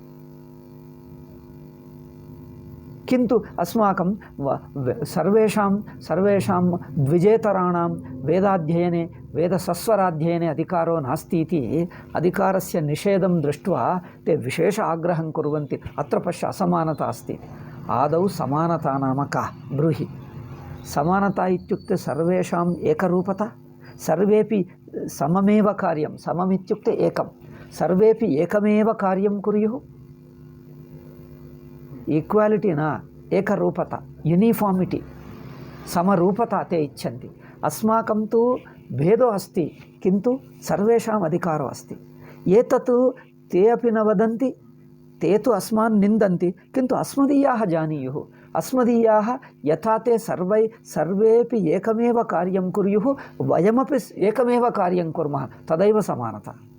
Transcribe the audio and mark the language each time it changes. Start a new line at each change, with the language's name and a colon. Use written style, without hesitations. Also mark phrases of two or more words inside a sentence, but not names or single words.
Sanskrit: किन्तु अस्माकं सर्वेषां द्विजेतराणां वेदाध्ययने, वेदसस्वराध्ययने अधिकारो नास्ति इति अधिकारस्य निषेधं दृष्ट्वा ते विशेष आग्रहं कुर्वन्ति। अत्र पश्य, असमानता अस्ति। आदौ समानता नाम का? ब्रूहि। समानता इत्युक्ते सर्वेषाम् एकरूपता, सर्वेपि सममेव कार्यं, सममित्युक्ते एकं, सर्वेपि एकमेव कार्यं कुर्युः। ఈక్వాలిటీ నా, ఏకరూపత, యూనిఫార్మిటీ, సమరూపత ते इच्छन्ति। अस्माकं तु भेदो अस्ति, किन्तु सर्वेषाम् अधिकारो अस्ति। एतत् ते अपि न वदन्ति, ते तु अस्मान् निन्दन्ति, किन्तु अस्मदीयाः जानीयुः। अस्मदीयाः यथा ते सर्वेपि एकमेव कार्यं कुर्युः, वयमपि एकमेव कार्यं कुर्मः, तदैव समानता।